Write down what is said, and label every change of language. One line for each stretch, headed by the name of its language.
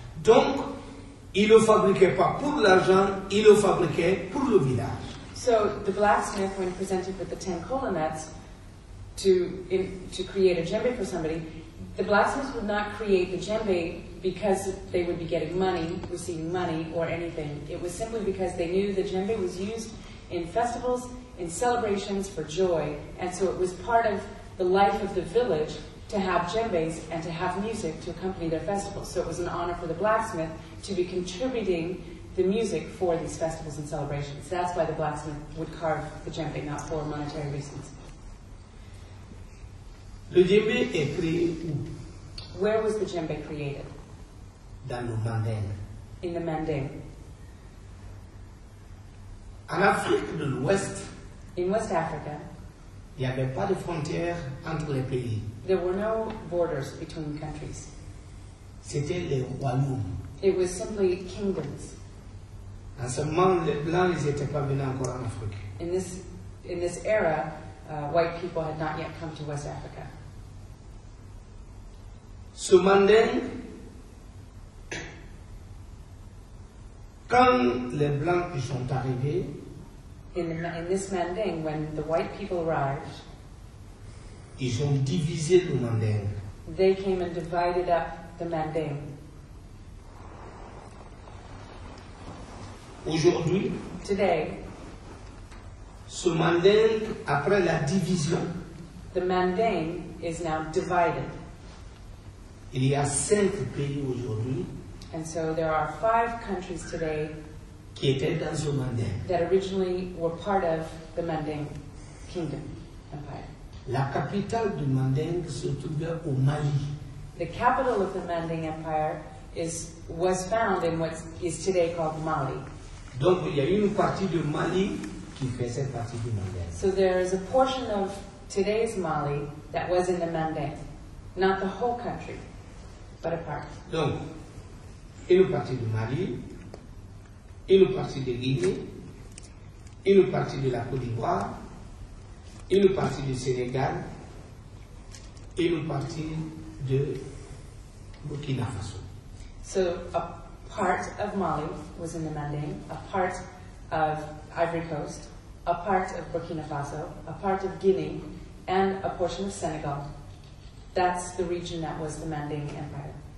French: Donc, ils ne le fabriquaient pas pour l'argent, ils le fabriquaient pour le village.
English: So the blacksmith, when presented with the 10 kola nuts to create a djembe for somebody, the blacksmith would not create the djembe because they would be getting money, receiving money, or anything. It was simply because they knew the djembe was used in festivals, in celebrations for joy, and so it was part of the life of the village to have djembes and to have music to accompany their festivals. So it was an honor for the blacksmith to be contributing the music for these festivals and celebrations. That's why the blacksmith would carve the djembe, not for monetary reasons.
French: Le djembé est créé où?
English: Where was the djembe created?
French: Dans le manding.
English: In the Manding.
French: En Afrique de l'Ouest,
English: In West Africa,
French: il n'y avait pas de frontières entre les pays.
English: there were no borders between countries.
French: C'était les royaumes.
English: It was simply kingdoms.
French: En ce moment, les Blancs, ils n'étaient pas venus encore en Afrique.
English: In this era, white people had not yet come to West Africa.
French: Ce manding, quand les Blancs ils sont arrivés,
English: In this Manding, when the white people arrived,
French: ils ont divisé le manding.
English: they came and divided up the Manding.
French: Aujourd'hui,
English: Today,
French: ce manding, après la division,
English: the Manding is now divided.
French: il y a 5 pays aujourd'hui
English: And so there are 5 countries today
French: qui étaient dans ce manding.
English: that originally were part of the Manding Kingdom Empire.
French: La capitale du manding se trouvait au Mali.
English: The capital of the Manding Empire was found in what is today called Mali.
French: Donc il y a une partie du Mali qui faisait partie du manding.
English: So there is a portion of today's Mali that was in the Manding. Not the whole country, but a part.
French: Donc, une partie du Mali, une partie de Guinée, une partie de la Côte d'Ivoire, une partie du Sénégal et une partie de Burkina Faso.
English: So a part of Mali was in the Manding, a part of Ivory Coast, a part of Burkina Faso, a part of Guinea, and a portion of Senegal. That's the region that was the Manding Empire,